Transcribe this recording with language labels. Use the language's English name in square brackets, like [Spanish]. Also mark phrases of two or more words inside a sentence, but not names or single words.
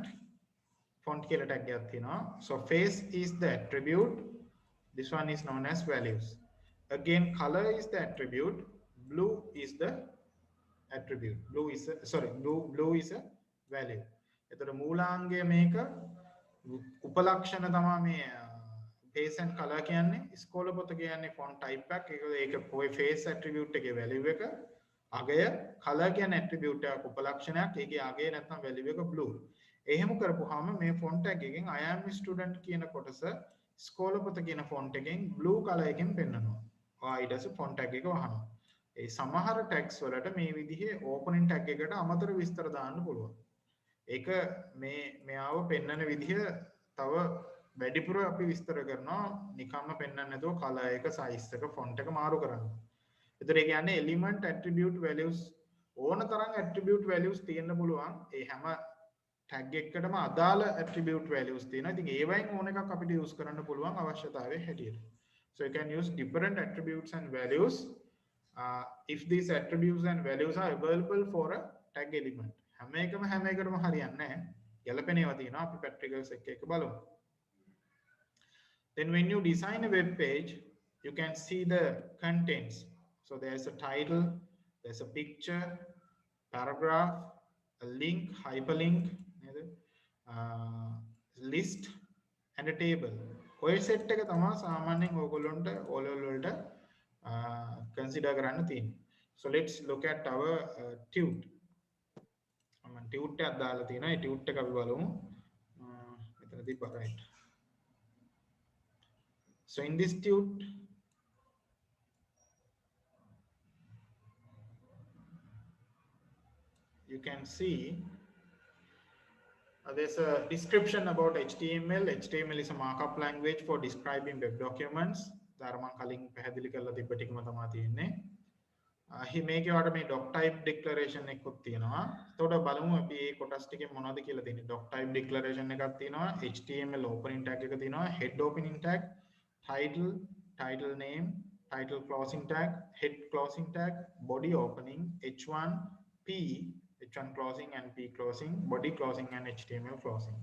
[Sinhala] font කියලා tag එකක් තියෙනවා. [English] So face is the attribute. This one is known as values. Again, color is the attribute. Blue is the attribute. Blue is a value. [Sinhala] එතකොට මූලාංගය මේක උපලක්ෂණ තමයි මේ [English] face and color [Sinhala] කියන්නේ. ස්කෝල පොත කියන්නේ [English] font type [Sinhala] එකක්. ඒක ඔය [English] face attribute [Sinhala] එකේ value එක. අගය color කියන්නේ attribute එකක උපලක්ෂණයක්. ඒකේ අගය නැත්නම් value එක blue. එහෙම කරපුවාම මේ [English] font tag [Sinhala] එකෙන් [English] I am student [Sinhala] කියන කොටස ස්කෝල පොත කියන font එකෙන් [English] blue color [Sinhala] එකෙන් පෙන්නනවා. ඊට පස්සේ [English] font tag [Sinhala] එක වහනවා. ඒ සමහර tags වලට මේ විදිහේ [English] opening tag [Sinhala] එකට අමතර විස්තර දාන්න පුළුවන්. ඒක මෙයාව පෙන්වන විදිහ තව වැඩිපුර අපි විස්තර කරනවා නිකම්ම පෙන්වන්න නැතුව color එක size එක font එක මාරු කරන්න. ඒතර ඒ කියන්නේ [English] element attribute values [Sinhala] ඕන තරම් [English] attribute values [Sinhala] තියෙන්න පුළුවන්. ඒ හැම tag එකකටම අදාළ [English] attribute values [Sinhala] තියෙනවා. ඉතින් ඒවයින් ඕන එකක් අපිට use කරන්න පුළුවන් අවශ්‍යතාවයේ හැටියට. [English] So you can use different attributes and values if these attributes and values are available for a tag element. [Sinhala] හැම එකටම හරියන්නේ නැහැ. ගැළපෙනේවා තියෙනවා. අපි practicals එක බලමු. [English] Then when you design a web page, you can see the contents. So there's a title, there's a picture, paragraph, a link, hyperlink, list and a table. [Sinhala] ඔය set එක තමයි සාමාන්‍යයෙන් ඕගොල්ලන්ට [English] O level [Sinhala] වලට consider කරන්න තියෙන්නේ. [English] So let's look at our tut. tut [Sinhala] එකක් දාලා තියෙනවා. ඒ [English] tut [Sinhala] එක අපි බලමු. මෙතන තිබ්බා right. [English] So in this tut you can see there's a description about HTML. HTML is a markup language for describing web documents. [Sinhala] දාර මම කලින් පැහැදිලි කරලා තිබ්බ ටිකම තමයි තියෙන්නේ. මේකේ වට මේ [English] doc type declaration [Sinhala] එකකුත් තියෙනවා. එතකොට බලමු අපි මේ කොටස් ටිකෙන් මොනවද කියලා තියෙන්නේ. [English] doc type declaration [Sinhala] එකක් තියෙනවා. [English] HTML opening tag [Sinhala] එක තියෙනවා. [English] head opening tag, title name, title closing tag, head closing tag, body opening, h1 closing and p closing, body closing and HTML closing.